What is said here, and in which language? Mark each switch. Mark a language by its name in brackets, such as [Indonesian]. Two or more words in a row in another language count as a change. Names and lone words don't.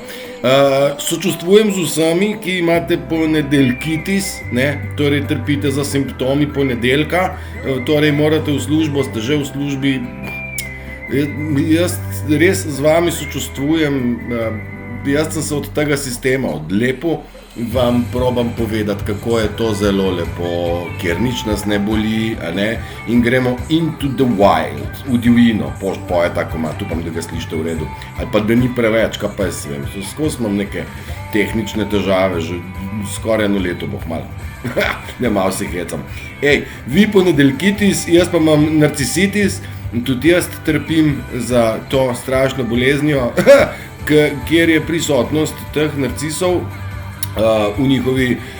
[Slovenian] Sočustvujem z vsemi, ki imate ponedeljkitis, torej trpite za simptomi ponedeljka, torej morate v službo, ste že v službi. Jaz res z vami sočustvujem, jaz sem se od tega sistema odlepil. Vam probam povedati, kako je to zelo lepo, kjer nič nas ne boli, in gremo [English] into the wild, [Slovenian] v divjino, poje tako ima, upam, da ga slišite v redu, ali pa da ni preveč, kaj pa jaz vem, skozi imam neke tehnične težave, že skoraj 1 leto boh malo, ne malo se hecam. Vi ponedeljkitis, jaz pa imam narcisitis, in tudi jaz trpim za to strašno boleznijo, kjer je prisotnost teh narcisov, v njihovi